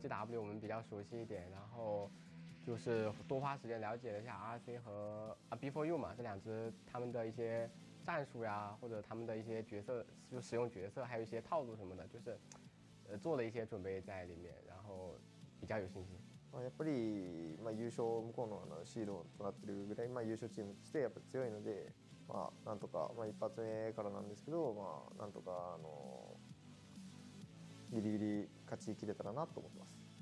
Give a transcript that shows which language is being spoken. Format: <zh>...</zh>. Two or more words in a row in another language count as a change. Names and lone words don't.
<zh>GW 我们比较熟悉一点，然后就是多花时间了解了一下 RC 和B4U 嘛，这两支他们的一些战术呀，或者他们的一些角色，就使用角色，还有一些套路什么的，就是做了一些准备在里面，然后比较有信心。</zh> <ja>やっぱり、優勝向こうのシードとなってるぐらい、優勝チームとしてやっぱ強いので、なんとか、一発目からなんですけど、なんとかギリギリ勝ちきれたらなと思ってます。</ja>